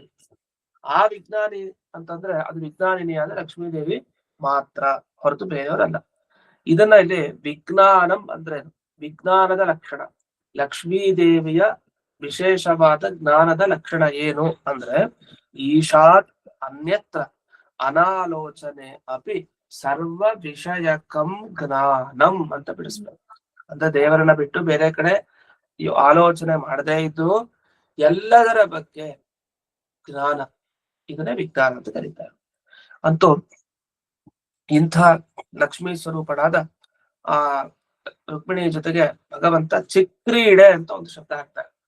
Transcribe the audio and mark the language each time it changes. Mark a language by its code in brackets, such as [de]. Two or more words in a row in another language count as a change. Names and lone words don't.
[kn] ಆ ವಿಜ್ಞಾನಿ ಅಂತಂದ್ರೆ ಅದು ವಿಜ್ಞಾನಿನಿ ಆದ್ರೆ ಲಕ್ಷ್ಮೀ ದೇವಿ ಮಾತ್ರ, ಹೊರತು ಬೇರೆಯವರಲ್ಲ. ಇದನ್ನ ಇಲ್ಲಿ ವಿಜ್ಞಾನಂ ಅಂದ್ರೆ ವಿಜ್ಞಾನದ ಲಕ್ಷಣ. ಲಕ್ಷ್ಮೀ ದೇವಿಯ ವಿಶೇಷವಾದ ಜ್ಞಾನದ ಲಕ್ಷಣ ಏನು ಅಂದ್ರೆ, [sa] ಈಶಾತ್ ಅನ್ಯತ್ರ ಅನಾಲೋಚನೆ ಅಪಿ ಸರ್ವ ವಿಷಯಕಂ ಜ್ಞಾನಂ [kn] ಅಂತ ಬಿಡಿಸ್ಬೇಕು. ಅಂದ್ರೆ ದೇವರನ್ನ ಬಿಟ್ಟು ಬೇರೆ ಕಡೆ ಆಲೋಚನೆ ಮಾಡದೇ ಇದ್ದು ಎಲ್ಲದರ ಬಗ್ಗೆ ಜ್ಞಾನ, ಇದನ್ನೇ ವಿಜ್ಞಾನ ಅಂತ ಕರೀತಾರೆ. ಅಂತೂ ಇಂಥ ಲಕ್ಷ್ಮೀ ಸ್ವರೂಪನಾದ ಆ ರುಕ್ಮಿಣಿಯ ಜೊತೆಗೆ ಭಗವಂತ ಚಿಕ್ರೀಡೆ ಅಂತ ಒಂದು ಶಬ್ದ ಹಾಕ್ತಾರೆ.